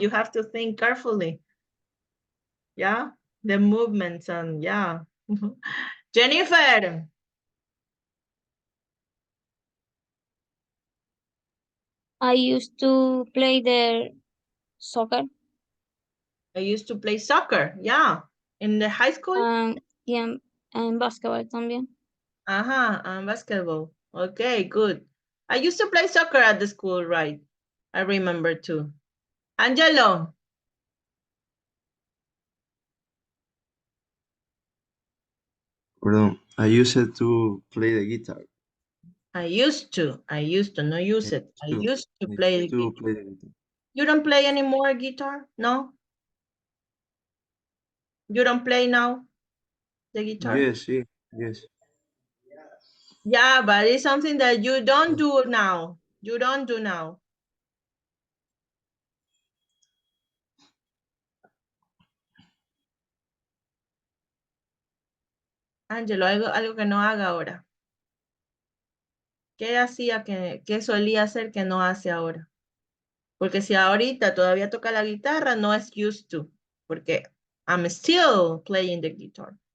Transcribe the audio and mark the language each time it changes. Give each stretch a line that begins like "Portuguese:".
English: You have to think carefully. Yeah, the movements and yeah. Jennifer. I used to play the soccer. I used to play soccer. Yeah. In the high school? Yeah, and basketball también. And basketball. Okay, good. I used to play soccer at the school, right? I remember too. Angelo. Pardon, I used to play the guitar. I used to, no use it. I used to I play the used to guitar. play the guitar. You don't play anymore guitar? No? You don't play now the guitar? Yes, yes. Yeah, but it's something that you don't do now. You don't do now.
Spanish: Angelo, algo que no haga ahora. ¿Qué hacía qué solía hacer que no hace ahora? Porque si ahorita todavía toca la guitarra, no es used to.
English: Porque I'm still playing the guitar.